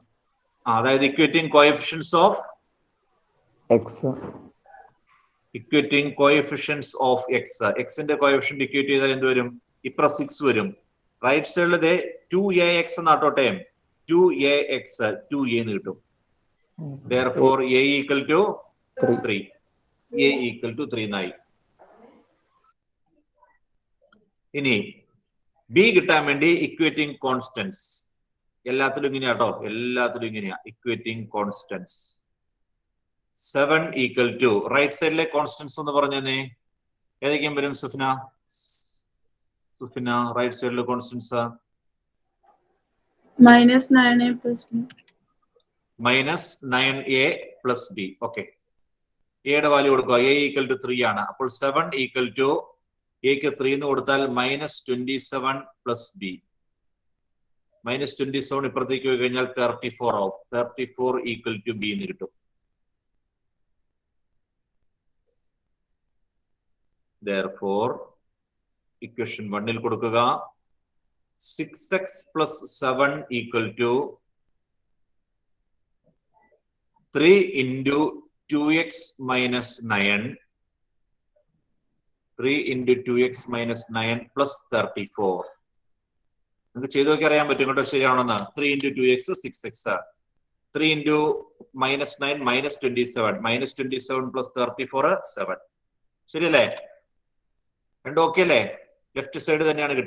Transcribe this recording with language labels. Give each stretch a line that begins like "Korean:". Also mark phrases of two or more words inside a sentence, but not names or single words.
English: അതായത് equating coefficients of എക്സ്. equating coefficients of x.
Malayalam: എക്സിന്റെ
English: coefficient equate
Malayalam: ചെയ്താൽ എന്ത് വരും? ഇപ്പുറം 6 വരും.
English: right side
Malayalam: 2ax എന്നാട്ടോട്ടെ. 2ax 2a എന്ന് കിട്ടും.
English: Therefore a equal to 3. a equal to 3 എന്നായി.
Malayalam: ഇനി ബി കിട്ടാൻ വേണ്ടി
English: equating constants.
Malayalam: എല്ലാത്തിലും ഇങ്ങനെയാ കേട്ടോ. എല്ലാത്തിലും ഇങ്ങനെയാ
English: equating constants. 7 equal to right side constants
Malayalam: എന്ന് പറഞ്ഞേ ഏതൊക്കെയും വരും?
English: സുഫിന right side constants -9a plus b. -9a plus b.
Malayalam: ഓക്കെ, എയുടെ വാല്യൂ കൊടുക്കുക.
English: a equal to 3 ആണ്.
Malayalam: അപ്പോൾ
English: 7 equal to
Malayalam: എക്ക് 3 എന്ന് കൊടുത്താൽ
English: -27 plus b.
Malayalam: -27 ഇപ്പുറത്തേക്ക് പോയി കഴിഞ്ഞാൽ 34 ആവും.
English: 34 equal to b
Malayalam: എന്ന് കിട്ടും.
English: Therefore equation 1
Malayalam: ൽ കൊടുക്കുക
English: 6x plus 7 equal to 3 into 2x minus
Malayalam: 9.
English: 3 into 2x minus 9 plus 34.
Malayalam: നിങ്ങൾക്ക് ചെയ്ത് നോക്കി അറിയാൻ പറ്റും കേട്ടോ ശരിയാണെന്ന്.
English: 3 into 2x 6x. 3 into -9 -27. -27 plus 34 7. ശരിയല്ലേ?
Malayalam: രണ്ടും ഓക്കെ അല്ലേ?
English: left side
Malayalam: തന്നെയാണ് കിട്ടുക.